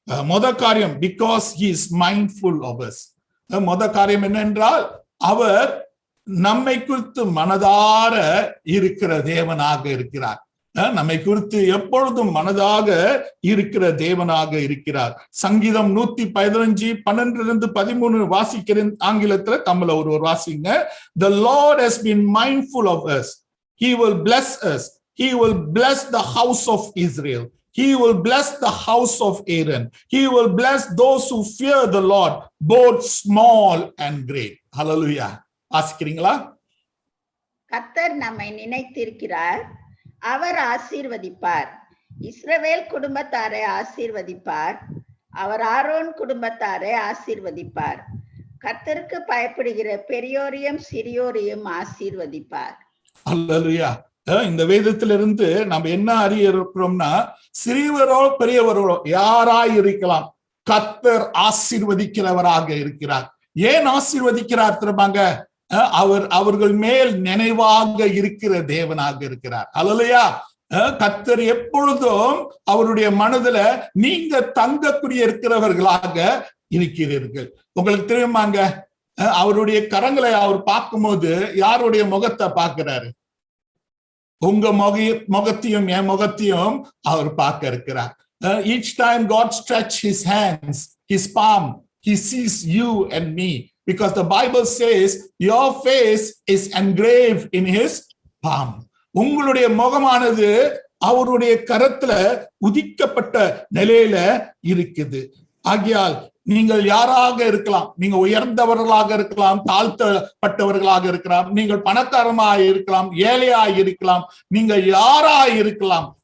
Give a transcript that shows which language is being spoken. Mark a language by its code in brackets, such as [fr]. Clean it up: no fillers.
[en] முத காரியம், because he is mindful of us. [ta] முத காரியம் என்னென்றால், அவர் நம்மை குறித்து மனதார இருக்கிற தேவனாக இருக்கிறார். நம்மை குறித்து எப்பொழுதும் மனதாக இருக்கிற தேவனாக இருக்கிறார். சங்கீதம் 115:12-13 வாசிக்கிறேன். ஆங்கிலத்துல, தமிழ்ல ஒருவர் வாசிங்க. [en] The Lord has been mindful of us. He will bless us. He will bless the house of Israel. He will bless the house of Aaron. He will bless those who fear the Lord, both small and great. [ta] Hallelujah. வாசிக்கிறீங்களா? கர்த்தர் நம்மை நினைத்திருக்கிறார், அவர் ஆசீர்வதிப்பார். இஸ்ரவேல் குடும்பத்தாரை ஆசீர்வதிப்பார், அவர் Aaron குடும்பத்தாரை ஆசீர்வதிப்பார். கர்த்தருக்கு பயப்படுகிற பெரியோரையும் சிறியோரையும் ஆசீர்வதிப்பார். அல்லேலூயா. இந்த வேதத்திலிருந்து நம்ம என்ன அறிய இருக்கிறோம்னா, சிறியவரோ பெரியவரோ யாராய் இருக்கலாம், கர்த்தர் ஆசீர்வதிக்கிறவராக இருக்கிறார். ஏன் ஆசீர்வதிக்கிறார் தெரியுமாங்க? அவர்கள் மேல் நினைவாக இருக்கிற தேவனாக இருக்கிறார். அல்லேலூயா. கர்த்தர் எப்பொழுதும் அவருடைய மனதுல நீங்க தங்கக்கூடிய இருக்கிறவர்களாக இருக்கிறீர்கள். உங்களுக்கு தெரியுமாங்க, அவருடைய கரங்களை அவர் பார்க்கும்போது யாருடைய முகத்தை பார்க்கிறாரு? உங்க முகத்தையும் என் முகத்தையும் அவர் பார்க்க இருக்கிறார். [en] Each time God stretch his hands, his palm, he sees you and me, because the Bible says your face is engraved in his palm. [ta] உங்களுடைய முகமானது அவருடைய கரத்துல உதிக்கப்பட்ட நிலையில இருக்குது. ஆகையால் நீங்கள் யாராக இருக்கலாம், நீங்க உயர்ந்தவர்களாக இருக்கலாம், தாழ்த்தப்பட்டவர்களாக இருக்கலாம், நீங்கள் பணக்காரமாய் இருக்கலாம், ஏழையாய் இருக்கலாம், நீங்க யாராய் இருக்கலாம்.